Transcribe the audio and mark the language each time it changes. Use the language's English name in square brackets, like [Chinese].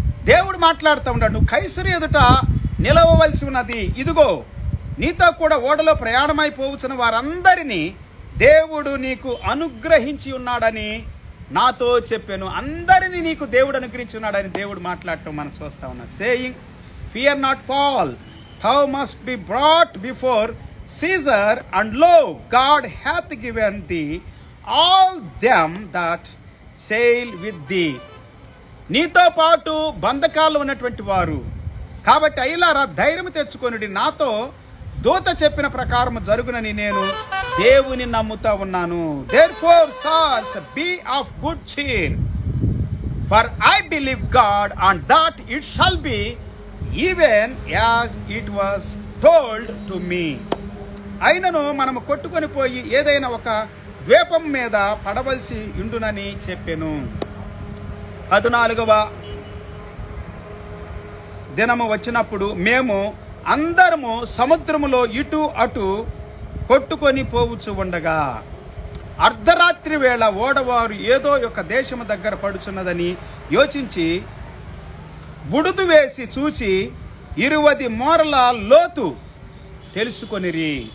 [Telugu] దేవుడు మాట్లాడుతూ ఉన్నాడు, నువ్వు కైసరు ఎదుట నిలవవలసి ఉన్నది. ఇదిగో నీతో కూడా ఓడలో ప్రయాణమైపోవచ్చిన వారందరినీ దేవుడు నీకు అనుగ్రహించి ఉన్నాడని నాతో చెప్పాను. అందరినీ నీకు దేవుడు అనుగ్రహించి ఉన్నాడని దేవుడు మాట్లాడటం మనం చూస్తా ఉన్నాం. Saying, fear not Paul, [English] thou must be brought before Caesar, and lo, God hath given thee all them that sail with thee. [Telugu] నీతో పాటు బంధకాలు ఉన్నటువంటి వారు కాబట్టి అయ్యలారా ధైర్యం తెచ్చుకొనుడి, నాతో దూత చెప్పిన ప్రకారం జరుగునని నేను దేవుని నమ్ముతా ఉన్నాను. [English] Therefore, sirs, be of good cheer, for I believe God, and that it shall be even as it was told to me. [Telugu] అయినను మనము కొట్టుకొని పోయి ఏదైనా ఒక ద్వీపం మీద పడవలసి ఉండునని చెప్పాను. 14వ దినము వచ్చినప్పుడు మేము అందరము సముద్రములో ఇటు అటు కొట్టుకొని పోవచ్చు ఉండగా అర్ధరాత్రి వేళ ఓడవారు ఏదో ఒక దేశము దగ్గర పడుచున్నదని యోచించి బుడుదు వేసి చూచి 20 మూరల లోతు తెలుసుకొనిరి.